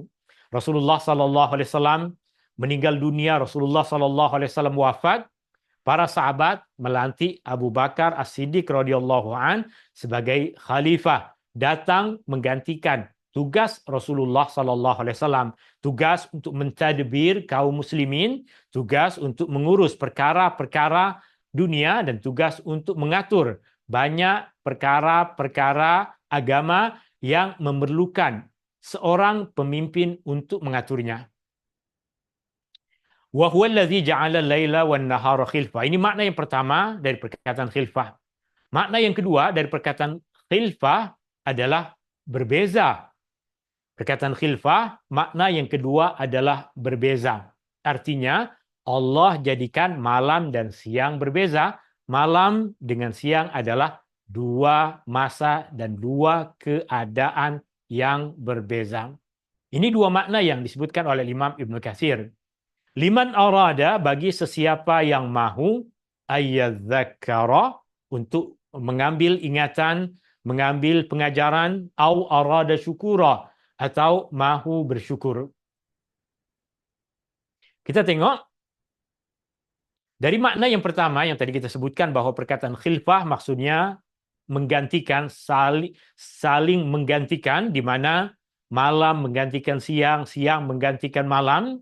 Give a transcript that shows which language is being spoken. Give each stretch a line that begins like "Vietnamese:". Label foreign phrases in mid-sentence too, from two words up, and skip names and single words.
Arabic: رسول الله صلى الله عليه وسلم
Malay: meninggal dunia,
Arabic: رسول الله صلى الله عليه وسلم wafat.
Malay: Para sahabat melantik Abu Bakar As-Siddiq
Arabic: رضي الله عن
Malay: sebagai khalifah, datang menggantikan tugas
Arabic: رسول الله صلى الله عليه وسلم,
Malay: tugas untuk mentadbir kaum muslimin, tugas untuk mengurus perkara-perkara dunia dan tugas untuk mengatur banyak perkara-perkara agama yang memerlukan seorang pemimpin untuk mengaturnya.
Arabic: وهو الذي جعل الليل والنهار خلفة.
Malay: Ini makna yang pertama dari perkataan khilfah. Makna yang kedua dari perkataan khilfah adalah berbeza. Perkataan khilfah, makna yang kedua adalah berbeza. Artinya Allah jadikan malam dan siang berbeza. Malam dengan siang adalah dua masa dan dua keadaan yang berbeza. Ini dua makna yang disebutkan oleh Imam Ibnu Katsir.
Arabic: لمن أراد,
Malay: bagi sesiapa yang mahu, ayyadzakkara, untuk mengambil ingatan, mengambil pengajaran,
Arabic: أو أراد شكورا,
Malay: atau mahu bersyukur. Kita tengok dari makna yang pertama yang tadi kita sebutkan bahwa perkataan khilfah maksudnya menggantikan, saling menggantikan, di mana malam menggantikan siang, siang menggantikan malam.